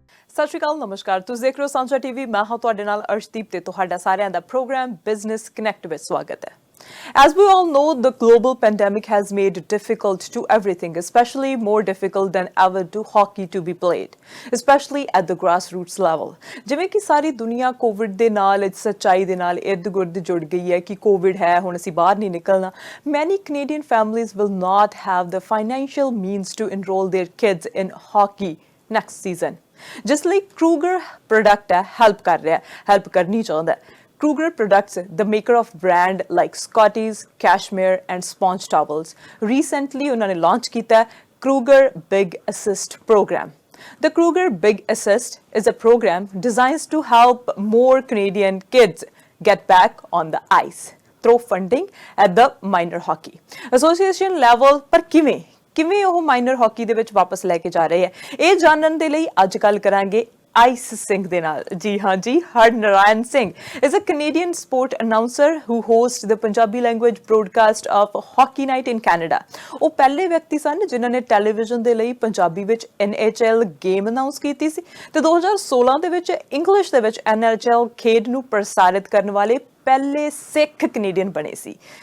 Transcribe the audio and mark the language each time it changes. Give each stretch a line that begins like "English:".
Punjabi: ਸਤਿ ਸ਼੍ਰੀ ਅਕਾਲ ਨਮਸਕਾਰ ਤੁਸੀਂ ਦੇਖ ਰਹੇ ਹੋ ਸਾਂਝਾ ਟੀਵੀ ਮੈਂ ਹਾਂ ਤੁਹਾਡੇ ਨਾਲ ਅਰਸ਼ਦੀਪ ਤੇ ਤੁਹਾਡਾ ਸਾਰਿਆਂ ਦਾ ਪ੍ਰੋਗਰਾਮ ਬਿਜ਼ਨਸ ਕਨੈਕਟ ਵਿੱਚ ਸਵਾਗਤ ਹੈ
English: As we all know, the global pandemic has made it difficult to everything, especially more difficult than ever to hockey to be played, especially at the grassroots level.
Punjabi: ਜਿਵੇਂ ਕਿ ਸਾਰੀ ਦੁਨੀਆ Covid ਦੇ ਨਾਲ ਸੱਚਾਈ ਦੇ ਨਾਲ ਇਰਦ-ਗਿਰਦ ਜੁੜ ਗਈ ਹੈ ਕਿ ਕੋਵਿਡ ਹੈ ਹੁਣ ਅਸੀਂ ਬਾਹਰ ਨਹੀਂ ਨਿਕਲਣਾ
English: many Canadian families will not have the financial means to enroll their kids in hockey next season.
Punjabi: ਜਿਸ ਲਈ Kruger product ਹੈ help ਕਰਨੀ ਚਾਹੁੰਦਾ ਹੈ
English: Kruger Products, the maker of brand like Scotties, Cashmere and Sponge Towels, recently
Hindi: उन्होंने launch किया
English: Kruger Big Assist program. The Kruger Big Assist is a program designed to help more Canadian kids get back on the ice through funding at the minor hockey association level.
Punjabi: पर ਕਿਵੇਂ ਉਹ minor hockey ਦੇ ਵਿੱਚ ਵਾਪਸ ਲੈ ਕੇ ਜਾ ਰਹੇ ਹੈ ਇਹ ਜਾਣਨ ਦੇ ਲਈ ਅੱਜ ਕੱਲ ਕਰਾਂਗੇ ਆਈਸ ਸਿੰਘ ਦੇ ਨਾਲ ਜੀ ਹਾਂ ਜੀ ਹਰਨਰਾਇਣ Singh
English: is a Canadian sport announcer who hosts the Punjabi language broadcast of Hockey Night in Canada.
Punjabi: ਉਹ ਪਹਿਲੇ ਵਿਅਕਤੀ ਸਨ ਜਿਨ੍ਹਾਂ ਨੇ ਟੈਲੀਵਿਜ਼ਨ ਦੇ ਲਈ ਪੰਜਾਬੀ ਵਿੱਚ NHL ਗੇਮ ਅਨਾਉਂਸ ਕੀਤੀ ਸੀ ਤੇ 2016 ਦੇ ਵਿੱਚ ਇੰਗਲਿਸ਼ ਦੇ ਵਿੱਚ NHL ਖੇਡ ਨੂੰ ਪ੍ਰਸਾਰਿਤ ਕਰਨ ਵਾਲੇ ਪਹਿਲੇ ਸਿੱਖ ਕੈਨੇਡੀਅਨ ਬਣੇ ਸੀ